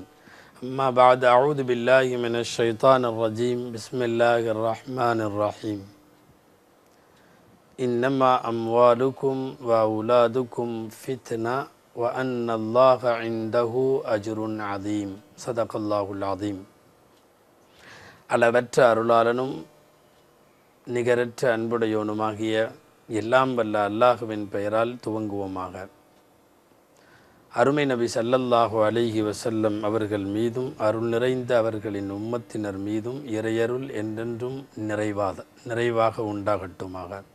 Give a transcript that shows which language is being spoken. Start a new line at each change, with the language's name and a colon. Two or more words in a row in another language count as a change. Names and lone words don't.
Arabic: أما بعد، أعوذ بالله من الشيطان الرجيم. بسم الله الرحمن الرحيم. إنما أموالكم وأولادكم فتنة وأن الله عنده أجر عظيم. صدق الله العظيم.
Tamil: அளவற்ற அருளாளனும் நிகரற்ற அன்புடையோனுமாகிய எல்லாம் வல்ல அல்லாஹுவின் பெயரால் துவங்குவோமாக. அருமை நபி
Arabic: صلى الله عليه وسلم
Tamil: அவர்கள் மீதும் அருள் நிறைந்த அவர்களின் உம்மத்தினர் மீதும் இறையருள் என்றென்றும் நிறைவாக உண்டாகட்டுமாக.